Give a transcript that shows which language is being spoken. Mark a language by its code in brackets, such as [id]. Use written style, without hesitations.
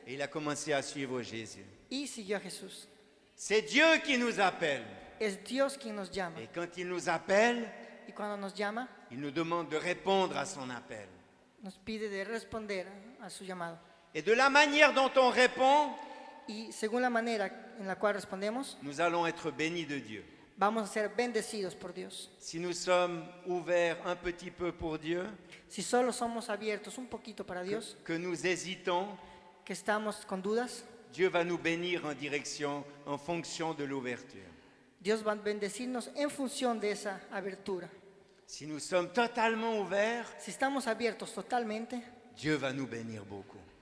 [fr] Et il a commencé à suivre Jésus. [es] y siguió a Jesús. [fr] C'est Dieu qui nous appelle. [es] Es Dios quien nos llama. [fr] Et quand il nous appelle, [es] Y cuando nos llama, [fr] il nous demande de répondre à son appel. [es] nos pide de responder a su llamado. [fr] Et de la manière dont on répond, [es] Y según la manera en la cual respondemos, [fr] nous allons être bénis de Dieu. [es] vamos a ser bendecidos por Dios. [fr] Si nous sommes ouverts un petit peu pour Dieu, [es] Si solo somos abiertos un poquito para Dios, [fr] que nous hésitons, [es] que estamos con dudas, [fr] Dieu va nous bénir en fonction de l'ouverture. [es] Dios va a bendecirnos en función de esa abertura. [fr] Si nous sommes totalement ouverts, [es] Si estamos abiertos totalmente, [fr] Dieu va nous bénir beaucoup.